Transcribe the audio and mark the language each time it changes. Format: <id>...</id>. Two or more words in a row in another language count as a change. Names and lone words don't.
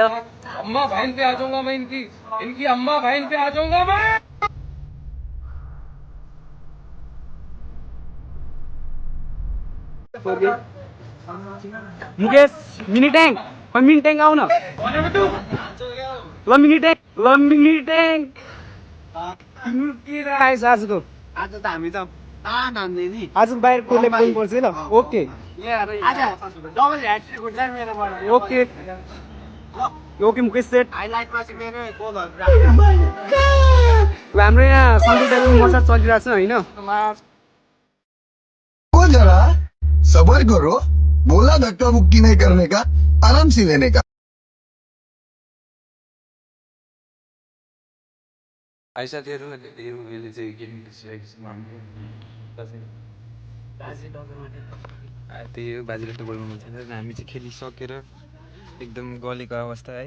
<hi>अम्मा बहन पे आ जाऊंगा मैं, इनकी अम्मा बहन पे आ जाऊंगा मैं।</hi> <ne>मुकेश मिनी ट्याङ्क आउ न ल, मिनी ट्याङ्क आजको आज त हामी त आज बाहिर कसले बोल्नु पर्छ ल।</ne> <en>okay okay Mukesh set.</en> <ne>हाम्रो यहाँ</ne> <en>Sunday massage</en> <ne>चलिरहेको छ होइन।</ne> <hi>जरा सबर करो, बोला धक्का मुक्की नहीं करने का, आराम से लेने का।</hi> <ne>आइसाथीहरू यसले चाहिँ गेम त्यही हो, बाजेले त गोल गर्नु छैन। हामी चाहिँ खेलिसकेर एकदम गलेको अवस्था है।</ne>